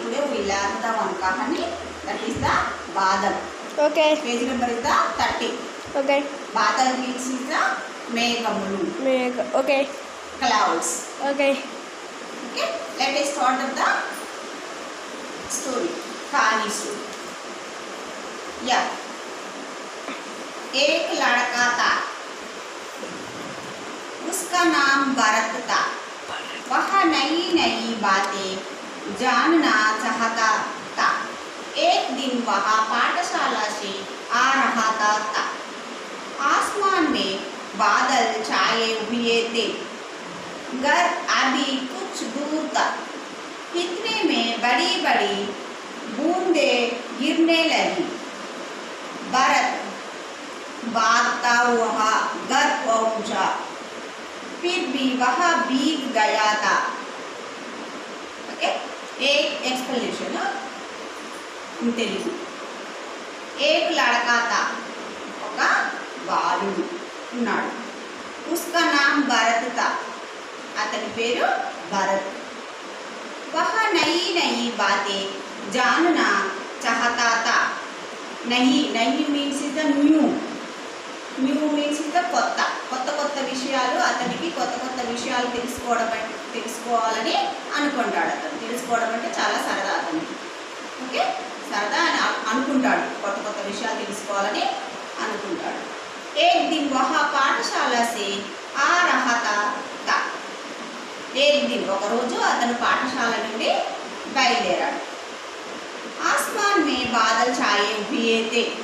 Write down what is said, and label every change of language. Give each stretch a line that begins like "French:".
English: Today we learn the one kahani, that is the Badal. Okay. Page number is the 30. Okay. Badal means is the Meghamulu. Okay. Clouds. Okay. Okay, let us start with the story. Kahani story. Yeah.
Hindi: एक लड़का था, उसका नाम भरत था। वह नई नई बातें जानना चाहता था। एक दिन वह पाठशाला से आ रहा था। आसमान में बादल छाए हुए थे। घर अभी कुछ दूर था। इतने में बड़ी बड़ी बूंदें गिरने लगी। भरत भागता हुआ घर पहुंचा, फिर भी वह भीग गया था।
English: Okay, एक explanation in Telugu.
Hindi: एक लड़का था,
Telugu: ఒక బాలుడు ఉన్నాడు।
Hindi: उसका नाम भरत था,
Telugu: అతని పేరు భరత్।
Hindi: वह नई नई बातें जानना चाहता था।
Telugu: नई नई
English: means is the new
Telugu: means ఇంకా కొత్త కొత్త విషయాలు, అతనికి కొత్త విషయాలు తెలుసుకోవాలని అనుకుంటాడు। అతను తెలుసుకోవడం అంటే చాలా సరదా అతనికి। ఓకే, సరదా అని అనుకుంటాడు, కొత్త విషయాలు తెలుసుకోవాలని అనుకుంటాడు।
Hindi: एक दिन वह పాఠశాల से आ रहा था। एक दिन
Telugu: ఒక రోజు అతను పాఠశాల నుండి బయలుదేరాడు।
Hindi: आसमान में बादल छाए हुए थे।